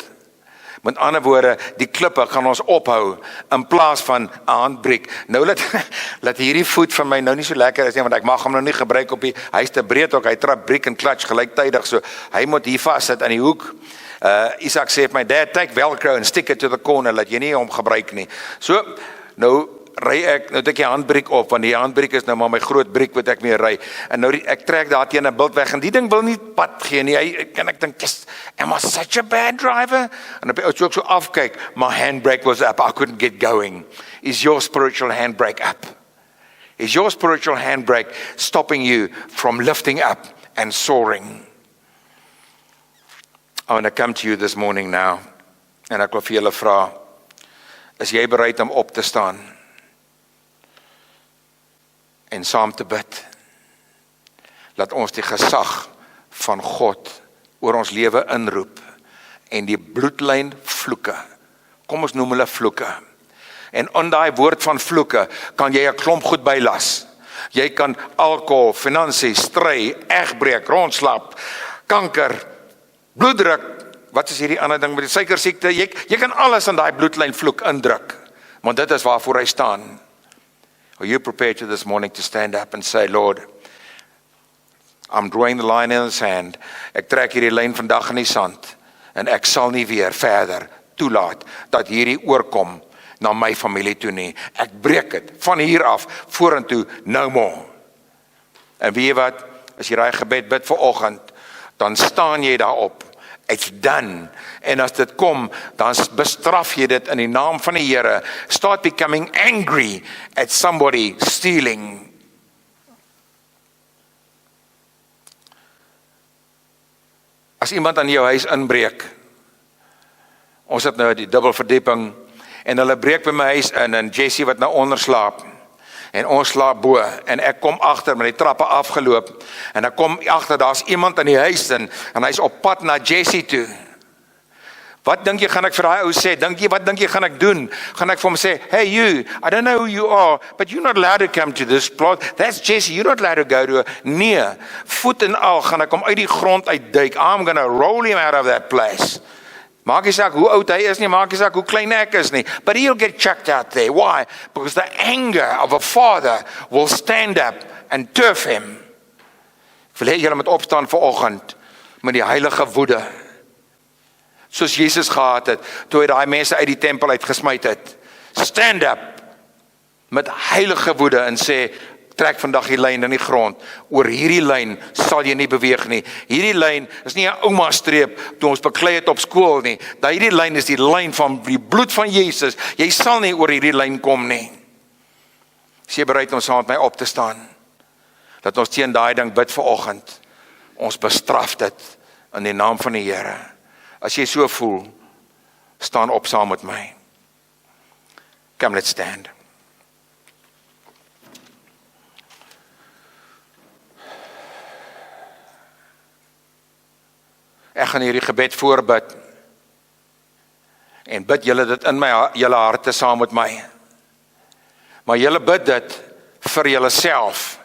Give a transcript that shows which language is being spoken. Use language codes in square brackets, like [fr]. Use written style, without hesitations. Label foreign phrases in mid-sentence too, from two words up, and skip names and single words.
[af] Met ander woorde, die klippe gaan ons ophou in plaas van 'n handbriek. Nou laat hierdie voet van my nou nie so lekker is nie, want ek mag hom nou nie gebruik op hy is te breed ook, hy trap briek en clutch gelyktydig, so hy moet hier vassit aan die hoek. [en] Isaac sê, my dad, take Velcro and stick it to the corner, [af] laat jy nie hom gebruik nie. So, nou ry ek, nou het ek die handbriek op, want die handbriek is nou maar my groot briek wat ek mee ry, en nou ek trek daar teen 'n bult weg, en die ding wil nie pad gee nie, ek dink, [en] yes, am I such a bad driver? [af] En as ek so afkyk, [en] my handbrake was up, I couldn't get going. Is your spiritual handbrake up? Is your spiritual handbrake stopping you from lifting up and soaring? I want to come to you this morning now, [af] en ek wil vir julle vra, is jy bereid om op te staan en saam te bid? Laat ons die gesag van God oor ons lewe inroep en die bloedlyn vloeke, kom ons noem hulle vloeke, en in daai woord van vloeke kan jy 'n klomp goed bylas. Jy kan alkohol, finansies, stry, egbreek, rondslap, kanker, bloeddruk, wat is hierdie ander ding met die suikersiekte, jy kan alles in daai bloedlyn vloek indruk, want dit is waarvoor hy staan. [en] Are you prepared to this morning to stand up and say, Lord, I'm drawing the line in the sand. [af] Ek trek hierdie lyn vandag in die sand, en ek sal nie weer verder toelaat dat hierdie oorkom na my familie toe nie. Ek breek dit van hier af vorentoe, [en] no more. [af] En weet jy wat? as jy daai gebed bid vanoggend, dan staan jy daarop. [en] It's done. [af] En as dit kom, dan bestraf jy dit in die naam van die Here. [en] Start becoming angry at somebody stealing. [af] As iemand aan jou huis inbreek, ons het nou die dubbelverdieping, en hulle breek by my huis in, en Jessie wat nou onder slaap, en ons slaap bo, en ek kom agter met die trappe afgeloop, en ek kom agter, daar's iemand in die huis in, en hy's op pad na Jessie toe. Wat dink jy gaan ek vir daai ou sê? Wat dink jy gaan ek doen? Gaan ek vir hom sê, [en] hey you, I don't know who you are, but you're not allowed to come to this plot. That's Jessie, you're not allowed to go to her. [af] Nee, voet en al gaan ek hom uit die grond uitduik. [en] I'm gonna roll him out of that place. [af] Maak nie saak hoe oud hy is nie, maak nie saak hoe klein ek is nie. [en] But he'll get chucked out there. Why? Because the anger of a father will stand up and turf him. [af] Ek wil hê julle moet opstaan vanoggend met die heilige woede. Soos Jesus gehad het, toe hy daai mense uit die tempel uitgesmyt het. [en] Stand up [af] met heilige woede en sê, trek vandag die lyn in die grond. Oor hierdie lyn sal jy nie beweeg nie. Hierdie lyn is nie 'n ouma streep toe ons beklei het op skool nie. Hierdie lyn is die lyn van die bloed van Jesus. Jy sal nie oor hierdie lyn kom nie. Is jy bereid om saam met my op te staan? Dat ons teen daai ding bid vanoggend. Ons bestraf dit in die naam van die Here. As jy so voel, staan op saam met my. [en] Come, let's stand. [af] Ek gaan hierdie gebed voorbid. En bid julle dit in julle harte saam met my. Maar julle bid dit vir julleself.